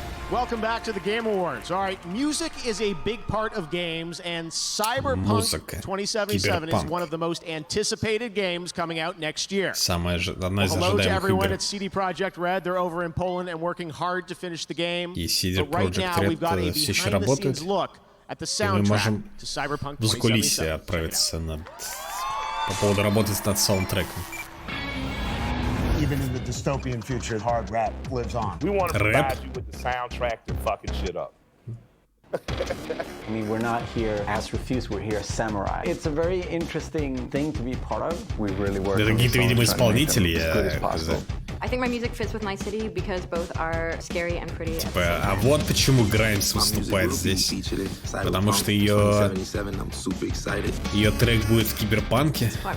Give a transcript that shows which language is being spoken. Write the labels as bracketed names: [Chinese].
[English] Welcome back to the Game Awards. All right, music is a big part of games, and Cyberpunk 2077 is one of the most anticipated games coming out next year. Hello to everyone at CD Projekt Red. They're over in Poland and working hard to finish the game. But right now, we've got a behind-the-scenes look at the soundtrack to Cyberpunk 2077. [Russian] По поводу работы над саундтреком. [English] Even in the dystopian future, hard rap lives on. We want to provide you with the soundtrack to fucking shit up. I mean, we're not here as Refuse, we're here as Samurai. It's a very interesting thing to be part of. We really work on the songs, trying to make them as good as possible. I think my music fits with my city because both are scary and pretty. [Russian] Типа, а вот почему Граймс выступает здесь. Потому что ее трек будет в Киберпанке.